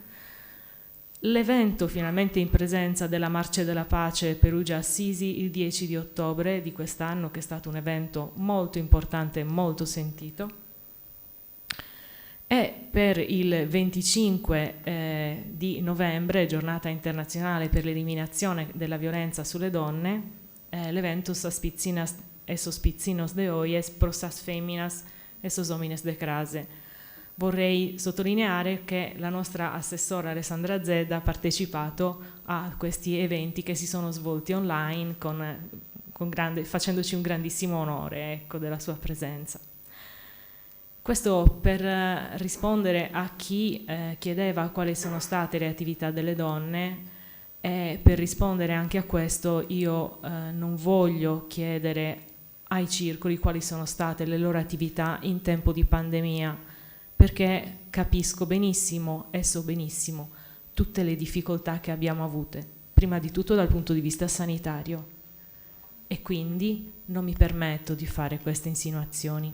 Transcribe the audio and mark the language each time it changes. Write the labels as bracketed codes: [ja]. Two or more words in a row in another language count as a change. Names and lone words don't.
[it] L'evento finalmente in presenza della Marcia della Pace Perugia-Assisi il 10 di ottobre di quest'anno, che è stato un evento molto importante e molto sentito. E per il 25 di novembre, giornata internazionale per l'eliminazione della violenza sulle donne, l'evento Saspizzinas esos Pizzinos de Oies prosas feminas esos homines de crase. Vorrei sottolineare che la nostra assessora Alessandra Zedda ha partecipato a questi eventi che si sono svolti online facendoci un grandissimo onore, ecco, della sua presenza. Questo per rispondere a chi chiedeva quali sono state le attività delle donne, e per rispondere anche a questo io non voglio chiedere ai circoli quali sono state le loro attività in tempo di pandemia, perché capisco benissimo e so benissimo tutte le difficoltà che abbiamo avute, prima di tutto dal punto di vista sanitario, e quindi non mi permetto di fare queste insinuazioni.